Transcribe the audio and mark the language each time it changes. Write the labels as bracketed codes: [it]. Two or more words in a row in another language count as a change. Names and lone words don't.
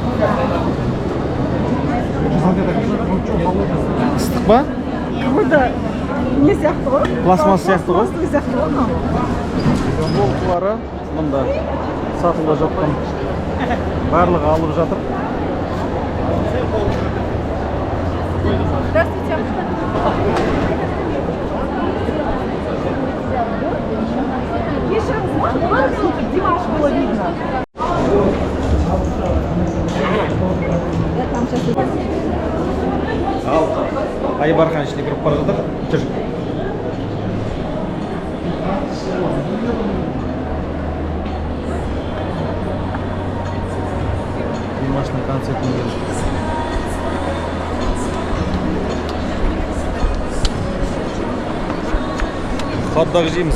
[kk] Ыстық ба? Какой-то не сияқты ғой? Пластмасс сияқты ғой? Пластмасс сияқты ғой мынау. Футболкалары мұнда сатылып жатқан. Барлығы алып жатыр. [ru] Здравствуйте. Еще раз, Димаш было видно. Я там сейчас... [kk] Ал Айбархан ішіне кіріп бара жатыр. Жүр. Димаштың концертіне келдік. Хот-дог жейміз.